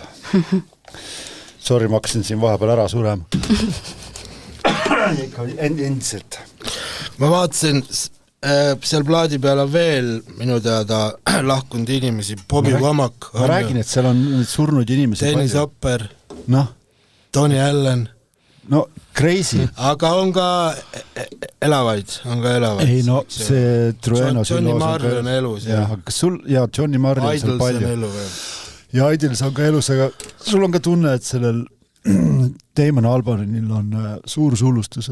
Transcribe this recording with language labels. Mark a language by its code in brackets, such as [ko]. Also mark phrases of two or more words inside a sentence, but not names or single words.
[et] Sorry, ma hakkasin siin vahepeal ära surema. Endiselt. Ma vaatasin seal plaadi peal on veel minu teada lahkunud inimesi, Bobby Womack. Ma räägin, et seal on surnud inimesi. Dennis Hopper, no. Tony Allen. No, crazy. Aga on ka elavaid. Ei, no, see Trueno Johnny Marr on elus. Johnny Marr on seal palju. Ja Idols on ka elus, aga sul on ka tunne, et sellel Damon Albarnil on suur sulustus.